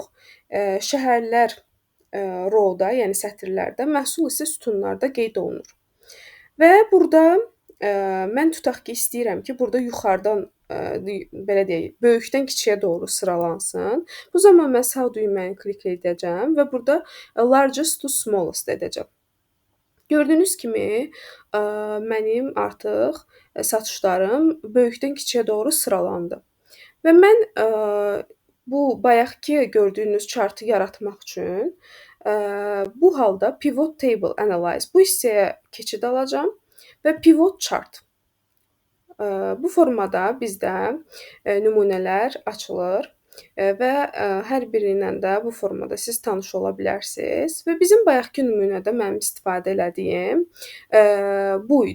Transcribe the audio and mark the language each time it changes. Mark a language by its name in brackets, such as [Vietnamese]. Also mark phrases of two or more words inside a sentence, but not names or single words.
[Azerbaijani] Şəhərlər row-da, yəni sətirlərdə, məhsul isə sütunlarda qeyd olunur. Və burada mən tutaq ki, istəyirəm ki, burada yuxarıdan belə deyək, böyükdən kiçiyə doğru sıralansın. Bu zaman mən sağ düyməni klik edəcəm və burada [English] largest to smallest [Azerbaijani] edəcəm. Gördüyünüz kimi mənim artıq satışlarım böyükdən kiçiyə doğru sıralandı. Və mən bu bayaqki gördüyünüz chartı yaratmaq üçün bu halda [English] pivot table analyze [Azerbaijani] bu hissəyə keçid alacağam və [English] pivot chart. [Azerbaijani] Bu formada bizdə nümunələr açılır və hər biri ilə də bu formada siz tanış ola bilərsiniz. Və bizim bayaqki nümunədə mənim istifadə elədiyim bu idi.